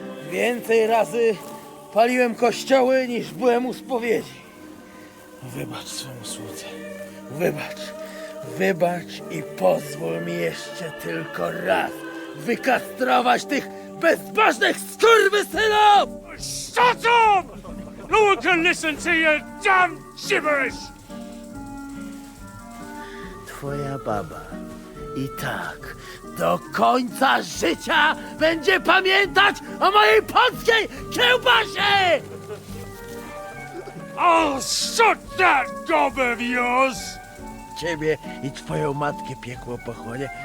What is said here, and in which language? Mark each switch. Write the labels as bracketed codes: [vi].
[pl] Więcej razy paliłem kościoły, niż byłem u spowiedzi. Wybacz swemu słudze. Wybacz i pozwól mi jeszcze tylko raz wykastrować tych bezbożnych skurwysynów! [en] Shut up! No one can listen to your damn gibberish! [pl] Twoja baba i tak do końca życia będzie pamiętać o mojej polskiej kiełbasie! [en] I'll shut that gob of yours! [pl] Ciebie i twoją matkę piekło pochłonie.